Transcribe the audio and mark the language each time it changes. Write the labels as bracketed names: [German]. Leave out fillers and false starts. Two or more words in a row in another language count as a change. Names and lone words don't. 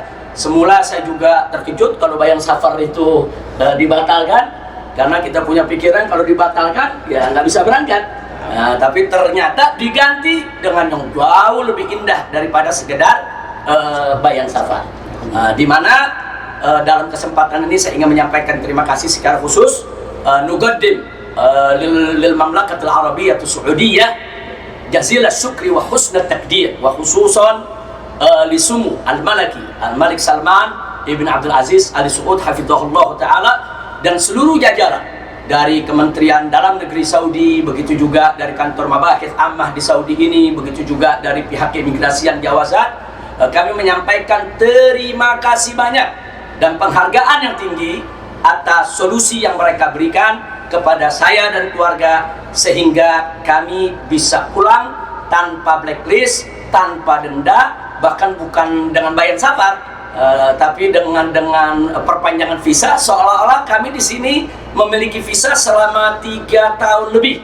[Indonesian] Semula saya juga terkejut kalau bayan safar itu dibatalkan, karena kita punya pikiran kalau dibatalkan ya nggak bisa berangkat. Tapi ternyata diganti dengan yang jauh lebih indah daripada sekedar bayan safar. Di mana dalam kesempatan ini saya ingin menyampaikan terima kasih secara khusus [Arabic] نقدم للمملكة العربية السعودية جزيل الشكر وحسن التقدير وخصوصا لسمو الملك سلمان بن عبد العزيز آل سعود حفظه الله تعالى, [Indonesian] dan seluruh jajaran dari Kementerian Dalam Negeri Saudi, begitu juga dari kantor Mabahith Ammah di Saudi ini, begitu juga dari pihak keimigrasian Jawazat. Kami menyampaikan terima kasih banyak dan penghargaan yang tinggi atas solusi yang mereka berikan kepada saya dan keluarga, sehingga kami bisa pulang tanpa blacklist, tanpa denda, bahkan bukan dengan bayan safar, tapi dengan perpanjangan visa, seolah-olah kami di sini memiliki visa selama 3 tahun lebih.